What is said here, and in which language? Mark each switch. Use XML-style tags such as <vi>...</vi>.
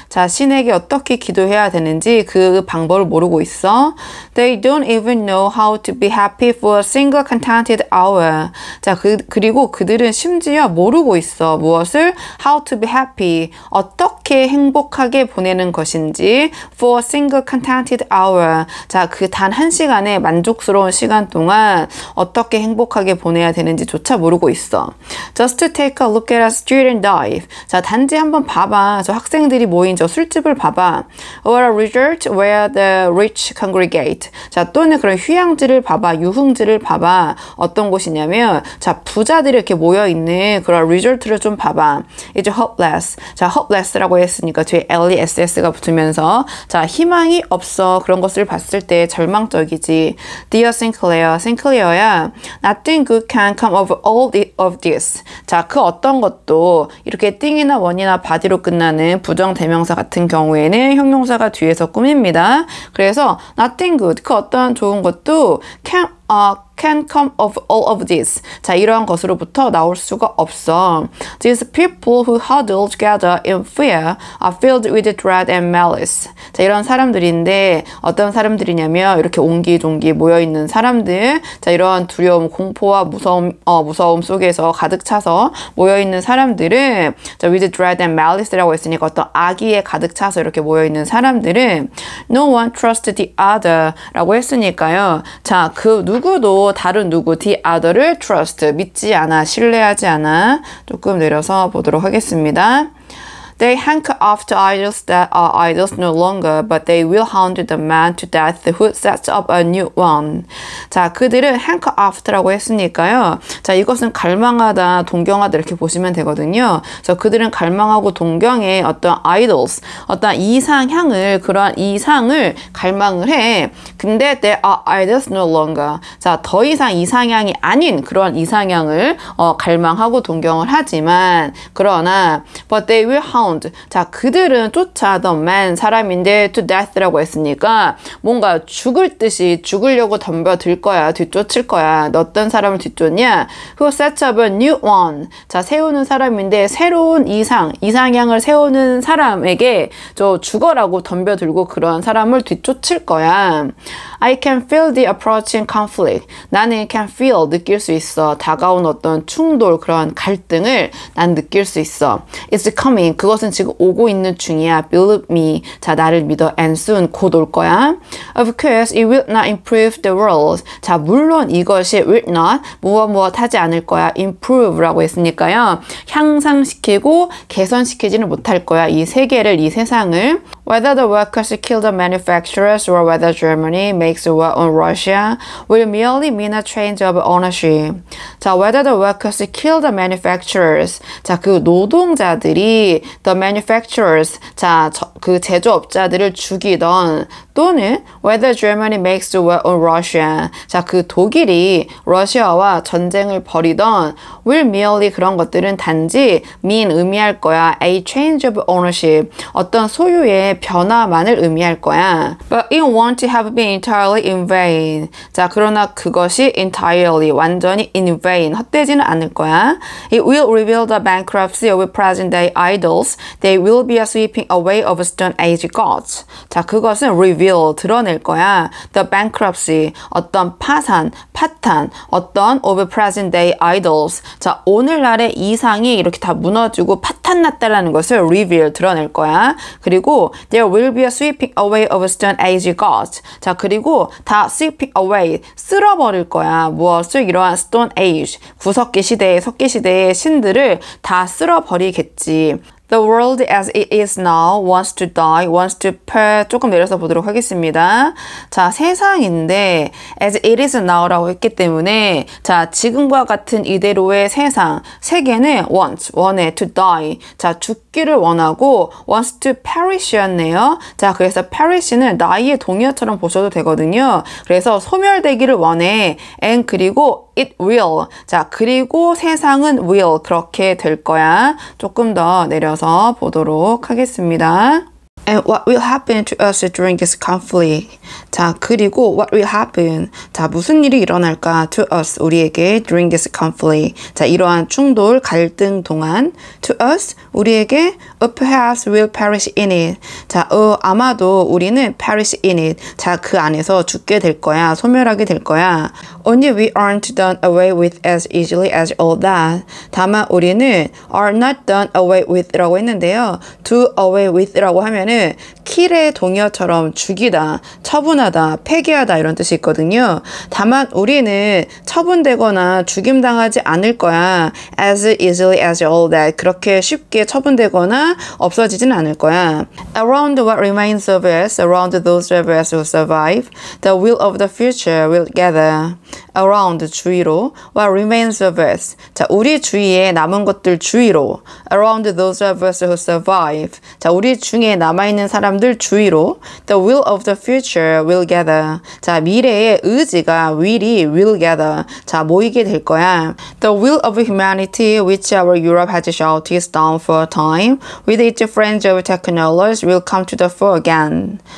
<ko>자, 신에게 어떻게 기도해야 되는지 그 방법을 모르고 있어.</ko> <en>They don't even know how to be happy for a single contented hour.</en> <ko>자, 그리고 그들은 심지어 모르고 있어. 무엇을?</ko> <en>How to be happy.</en> <ko>어떻게 행복하게 보내는 것인지</ko> <en>for a single contented hour.</en> <ko>자, 그 단 한 시간의 만족스러운 시간 동안 어떻게 행복하게 보내야 되는지조차 모르고 있어.</ko> <en>Just to take a look at a student dive.</en> <ko>자, 단지 한번 봐봐. 저 학생들이 모인 저 술집을 봐봐.</ko> <en>Or a resort where the rich congregate.</en> <ko>자, 또는 그런 휴양지를 봐봐. 유흥지를 봐봐. 어떤 곳이냐면 자, 부자들이 이렇게 모여있는 그런 리조트를 좀 봐봐.</ko> <en>It's hopeless.</en> <ko>자, hopeless라고 했으니까 뒤에 less가 붙으면서 자, 희망이 없어. 그런 것을 봤을 때 절망적이지.</ko> <en>Dear Sinclair, Sinclair야, nothing good can come of all of this.</en> <ko>자, 그 어떤 것도 이렇게 띵이나 원이나 body로 끝나는 부정대명사 같은 경우에는 형용사가 뒤에서 꾸밉니다.</ko> <en>그래서 nothing good,</en> <ko>그 어떠한 좋은 것도</ko> <en>can come of all of this.</en> <ko>자, 이러한 것으로부터 나올 수가 없어.</ko> <en>These people who huddle together in fear are filled with dread and malice.</en> <ko>자, 이런 사람들인데 어떤 사람들이냐면 이렇게 옹기종기 모여있는 사람들. 자, 이런 두려움, 공포와 무서움 속에서 가득 차서 모여있는 사람들은 자,</ko> <en>with dread and malice</en> <ko>라고 했으니까 어떤 악의에 가득 차서 이렇게 모여있는 사람들은</ko> <en>no one trusts the other</en> <ko>라고 했으니까요. 자, 그 누구도 다른 누구, the other를 trust, 믿지 않아, 신뢰하지 않아. 조금 내려서 보도록 하겠습니다.</ko> <en>They hanker after idols that are idols no longer, but they will hound the man to death who sets up a new one.</en> <ko>자, 그들은 hanker after라고 했으니까요. 자, 이것은 갈망하다, 동경하다 이렇게 보시면 되거든요. 그래서 그들은 갈망하고 동경해 어떤 idols, 어떤 이상향을, 그러한 이상을 갈망을 해.</ko> <en>근데 they are idols no longer.</en> <ko>자, 더 이상 이상향이 아닌 그러한 이상향을 갈망하고 동경을 하지만 그러나</ko> <en>but they will hound.</en> <ko>자, 그들은 쫓아 the man, 사람인데 to death라고 했으니까 뭔가 죽을 듯이 죽으려고 덤벼들 거야. 뒤쫓을 거야. 어떤 사람을 뒤쫓냐?</ko> <en>Who sets up a new one.</en> <ko>자, 세우는 사람인데 새로운 이상향을 세우는 사람에게 저 죽어라고 덤벼들고 그런 사람을 뒤쫓을 거야.</ko> <en>I can feel the approaching conflict.</en> <ko>나는 can feel, 느낄 수 있어. 다가온 어떤 충돌, 그런 갈등을 난 느낄 수 있어.</ko> <en>It's coming.</en> <ko>그것은 지금 오고 있는 중이야.</ko> <en>Believe me.</en> <ko>자, 나를 믿어.</ko> <en>And soon,</en> <ko>곧 올 거야.</ko> <en>Of course, it will not improve the world.</en> <ko>자, 물론 이것이 will not, 무엇 하지 않을 거야. Improve라고 했으니까요. 향상시키고 개선시키지는 못할 거야. 이 세계를, 이 세상을.</ko> <en>Whether the workers kill the manufacturers or whether Germany makes war on Russia will merely mean a change of ownership. 자, whether the workers kill the manufacturers.</en> <ko>자, 그 노동자들이 the manufacturers. 자, 그 제조업자들을 죽이던 또는</ko> <en>whether Germany makes war on Russia.</en> <ko>자, 그 독일이 러시아와 전쟁을 벌이던</ko> <en>will merely</en> <ko>그런 것들은 단지 mean 의미할 거야.</ko> <en>A change of ownership.</en> <ko>어떤 소유의 변화만을 의미할 거야.</ko> <en>But it won't have been entirely in vain.</en> <ko>자, 그러나 그것이 entirely, 완전히 in vain, 헛되지는 않을 거야.</ko> <en>It will reveal the bankruptcy of present-day idols. They will be a sweeping away of stone age gods.</en> <ko>자, 그것은 reveal, 드러낼 거야.</ko> <en>The bankruptcy,</en> <ko>어떤 파산, 파탄, 어떤</ko> <en>of present-day idols.</en> <ko>자, 오늘날의 이상이 이렇게 다 무너지고 파탄났다라는 것을 reveal, 드러낼 거야.</ko> <en>그리고 there will be a sweeping away of stone age gods.</en> <ko>자, 그리고 다 sweeping away, 쓸어버릴 거야. 무엇을? 이러한 stone age, 구석기 시대의, 석기 시대의 신들을 다 쓸어버리겠지.</ko> <en>The world as it is now wants to die, wants to perish.</en> <ko>조금 내려서 보도록 하겠습니다. 자, 세상인데</ko> <en>as it is now</en> <ko>라고 했기 때문에 자, 지금과 같은 이대로의 세상, 세계는 wants, 원해, to die. 자, 죽기를 원하고</ko> <en>wants to perish</en> <ko>였네요. 자, 그래서 perish는 die의 동의어처럼 보셔도 되거든요. 그래서 소멸되기를 원해.</ko> <en>and 그리고 it will.</en> <ko>자, 그리고 세상은 will. 그렇게 될 거야. 조금 더 내려서 보도록 하겠습니다.</ko> <en>And what will happen to us during this conflict?</en> <ko>자, 그리고</ko> <en>what will happen?</en> <ko>자, 무슨 일이 일어날까?</ko> <en>To us, 우리에게 during this conflict.</en> <ko>자, 이러한 충돌, 갈등 동안</ko> <en>to us, 우리에게 perhaps will perish in it.</en> <ko>자, 아마도 우리는</ko> <en>perish in it.</en> <ko>자, 그 안에서 죽게 될 거야. 소멸하게 될 거야.</ko> <en>Only we aren't done away with as easily as all that.</en> <ko>다만 우리는</ko> <en>are not done away with</en> <ko>라고 했는데요. do away with라고 하면은 kill의 동의어처럼 죽이다, 처분하다, 폐기하다 이런 뜻이 있거든요. 다만 우리는 처분되거나 죽임당하지 않을 거야.</ko> <en>as easily as all that.</en> <ko>그렇게 쉽게 처분되거나 없어지진 않을 거야.</ko> <en>Around what remains of us, around those of us who survive, the will of the future will gather. around 주위로 what remains of us</en> <ko>자 우리 주위에 남은 것들 주위로</ko> <en>around those of us who survive</en> <ko>자 우리 중에 남아있는 사람들 주위로</ko> <en>the will of the future will gather</en> <ko>자 미래의 의지가</ko> <en>will gather</en> <ko>자 모이게 될 거야</ko> <en>the will of humanity which our Europe has shouted down for a time with its friends of technology will come to the fore again</en>